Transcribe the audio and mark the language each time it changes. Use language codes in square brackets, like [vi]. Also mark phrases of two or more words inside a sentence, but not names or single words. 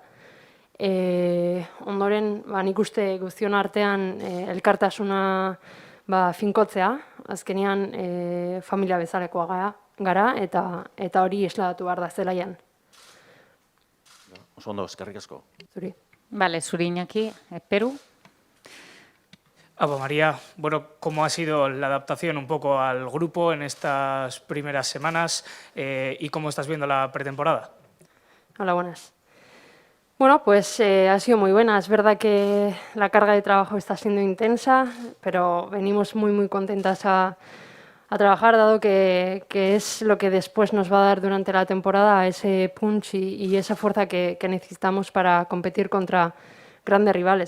[eu] Ondoren, nik uste guztion artean elkartasuna finkotzea, azkenean familia bezalakoa gara eta hori esladatu behar da zelaian. Oso ondo, eskerrik asko. Zuri. Vale, zuri Iñaki, Peru. [es] María, ¿cómo ha sido la adaptación un poco al grupo en estas primeras semanas y cómo estás viendo la pretemporada? Hola, buenas. Ha sido muy buena. Es verdad que la carga de trabajo está siendo intensa, pero venimos muy contentas a trabajar, dado que es lo que después nos va a dar durante la temporada ese punch y esa fuerza que necesitamos para competir contra grandes rivales.